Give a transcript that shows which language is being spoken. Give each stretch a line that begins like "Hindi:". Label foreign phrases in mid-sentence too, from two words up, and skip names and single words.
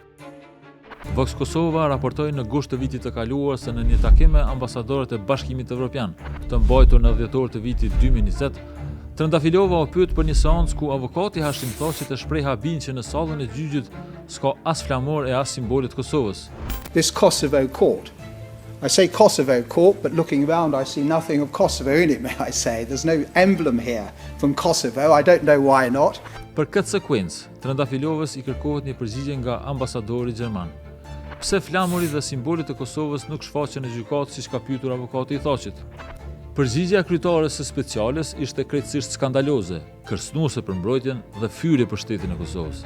Albanian: Vox Kosova raportoi në gusht të vitit të kaluar se në një takim me ambasadorët e Bashkimit Evropian, të mbajtur në dhjetor të vitit 2020, Trendafilova u pyet për një seancë ku avokati Hashim Thaçi të shpreh habin që në sallën e gjyqit s'ka as flamor e as simbole të Kosovës.
English: This Kosovo court. I say Kosovo court, but looking around I see nothing of Kosovo in it, may I say. There's no emblem here from Kosovo. I don't know why not.
Albanian: Për këtë sekuencë, Trendafilovës i kërkohet një përgjigje nga ambasadori gjerman. Pse flamuri dhe simbolit e Kosovës nuk shfaqen në gjykatë siç ka pyetur avokati i Thaçit? Përgjigjja e kryetares së speciales ishte krejtësisht skandaloze, kërcënuese për mbrojtjen dhe fyrje për shtetin e Kosovës.